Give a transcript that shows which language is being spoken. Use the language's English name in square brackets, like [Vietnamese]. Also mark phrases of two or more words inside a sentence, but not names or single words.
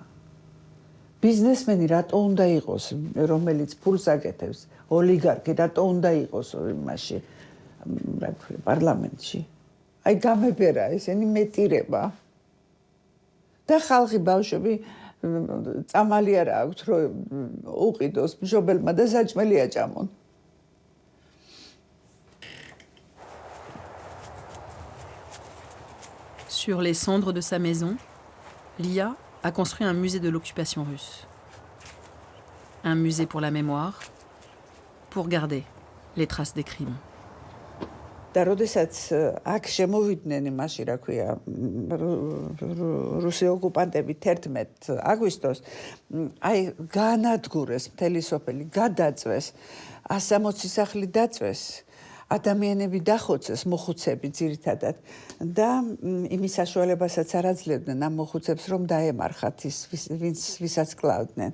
[Georgian] ბიზნესმენი რატო უნდა იყოს, რომელიც ფულს აკეთებს, ოლიგარქი რატო უნდა იყოს იმაში, რა ქვია, პარლამენტში. აი გამებერა ესენი მეტირება. და ხალხი ბავშვები წამალი არა აქვთ, რომ უყიდოს მშობელმა და საჭმელი აჭამონ. [French] Sur les cendres de sa maison, Lia a construit un musée de l'occupation russe. Un musée pour la mémoire, pour garder les traces des crimes. [Georgian] და როდესაც აქ შემოვიდნენ იმაში, რა ქვია, რუსი ოკუპანტები 11 აგვისტოს, აი განადგურეს მთელი სოფელი, გადაწვეს, 160 სახლი დაწვეს. ადამიანები დახოცეს მოხუცები ძირითადად და იმის საშუალებასაც არ აძლევდნენ ამ მოხუცებს რომ დაემარხათ ვისაც კლავდნენ.